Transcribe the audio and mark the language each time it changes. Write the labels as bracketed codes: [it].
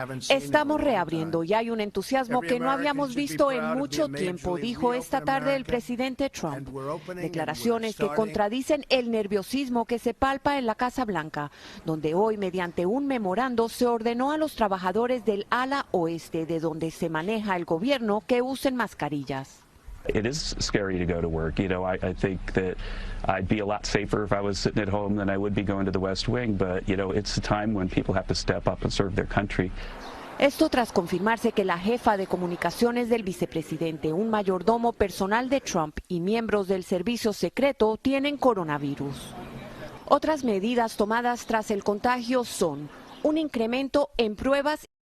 [es] Estamos reabriendo y hay un entusiasmo que no habíamos visto en mucho tiempo, dijo esta tarde el presidente Trump. Declaraciones que contradicen el nerviosismo que se palpa en la Casa Blanca, donde hoy, mediante un memorando, se ordenó a los trabajadores del ala oeste, de donde se maneja el gobierno, que usen mascarillas. [en] It is scary to go to work. You know, I think that I'd be a lot safer if I was sitting at home than I would be going to the West Wing. But, you know, it's a time when people have to step up and serve their country. [es] Esto tras confirmarse que la jefa de comunicaciones del vicepresidente, un mayordomo personal de Trump y miembros del servicio secreto tienen coronavirus. Otras medidas tomadas tras el contagio son un incremento en pruebas